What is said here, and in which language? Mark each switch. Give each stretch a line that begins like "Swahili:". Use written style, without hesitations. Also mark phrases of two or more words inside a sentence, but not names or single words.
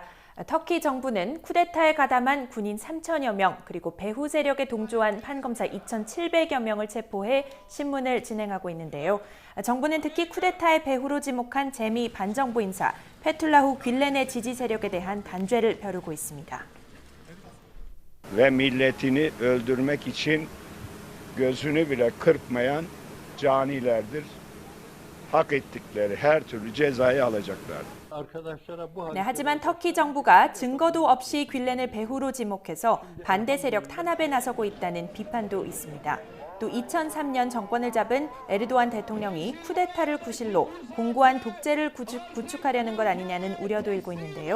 Korean: 터키 정부는 쿠데타에 가담한 군인 3,000여 명, 그리고 배후 세력에 동조한 판검사 2,700여 명을 체포해 신문을 진행하고 있는데요. 정부는 특히 쿠데타의 배후로 지목한 재미 반정부 인사 페툴라후 뷸렌의 지지 세력에 대한 단죄를 벼르고 있습니다.
Turkish: ve milletini öldürmek için gözünü bile kırpmayan canilerdir. Hak ettikleri her türlü cezayı alacaklar.
Korean: 네, 하지만 터키 정부가 증거도 없이 뷸렌을 배후로 지목해서 반대 세력 탄압에 나서고 있다는 비판도 있습니다. 또 2003년 정권을 잡은 에르도안 대통령이 쿠데타를 구실로 공고한 독재를 구축하려는 것 아니냐는 우려도 일고 있는데요.